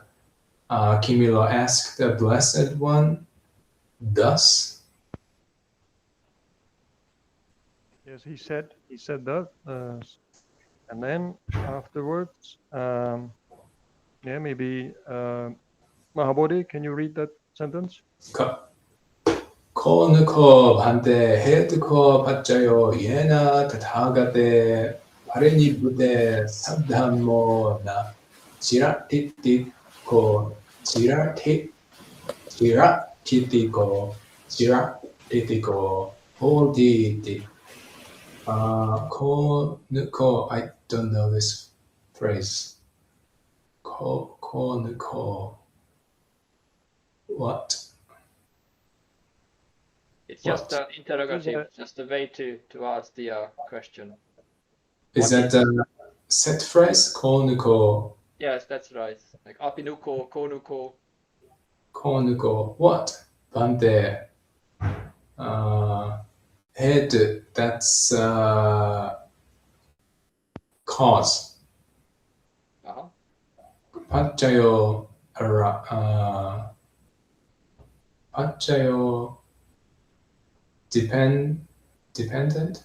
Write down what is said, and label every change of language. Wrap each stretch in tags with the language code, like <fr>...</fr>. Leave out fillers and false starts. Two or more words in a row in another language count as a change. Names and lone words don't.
<en>Kimilo asked the Blessed One, thus? Yes, he said that, and then afterwards, maybe Mahabodhi, can you read that sentence?</en> <pi>Ko nuko bhante hetuko pachayo yena tathagate parinibbute saddhammo na chiratitiko hoditi. Ko nuko,</pi> <en>I don't know this phrase.</en> <pi>Ko nuko.</pi> <en>What? It's just an interrogative, just a way to ask the question. Is that a set phrase?</en> <pi>Ko nuko.</pi> <en>Yes, that's right. Like</en> <pi>apinuko, konuko. Konuko,</pi> <en>what? Bante, head, that's cause. Uh-huh.</en> <pi>Pachayo, pachayo, dependent?</pi>